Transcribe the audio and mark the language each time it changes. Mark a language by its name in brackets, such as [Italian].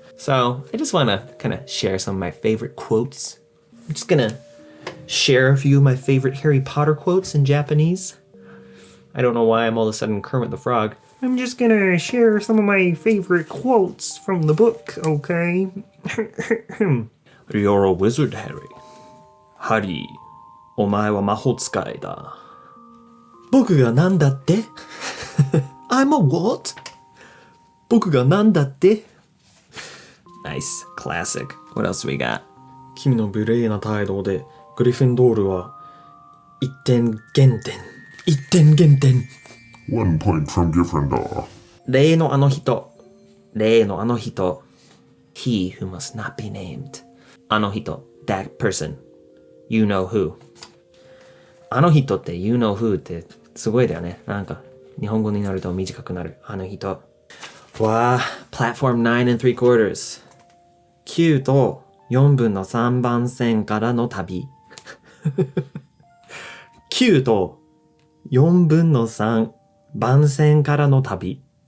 [English] So, I just want to kind of share some of my favorite quotes. I'm just going to share a few of my favorite Harry Potter quotes in Japanese. I don't know why I'm all of a sudden Kermit the Frog. I'm just gonna share some of my favorite quotes from the book, okay? "You're a wizard, Harry. [Japanese] Harry, お前は魔法使いだ." 僕がなんだって? [English] I'm a what? [Japanese] 僕がなんだって? [English] Nice, classic. What else do we got? [Japanese] 君の無礼な態度でグリフィンドールは1点減点。 1点減点。 [English] 1 point from Gryffindor. [Japanese] 例のあの人。 [English] He who must not be named. あの人。That person. You know who. [Japanese] あの人って [English] you know who [Japanese] ってすごいだよね。なんか日本語になると短くなる。あの人。 [English] わあ、platform 9 3/4. [Japanese] 9と4分の3番線からの旅。 9と4分の3番線からの旅。